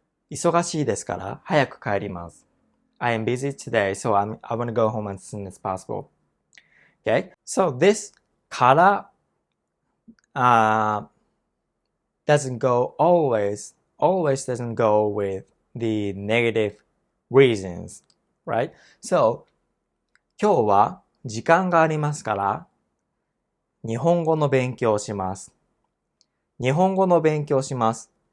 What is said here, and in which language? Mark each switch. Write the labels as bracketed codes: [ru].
[ja] 忙しいですから早く帰ります。 [en] I am busy today, so I want to go home as soon as possible. Okay? So this から doesn't go always doesn't go with the negative reasons, right? [ja] So 今日は時間がありますから日本語の勉強をします。日本語の勉強をします。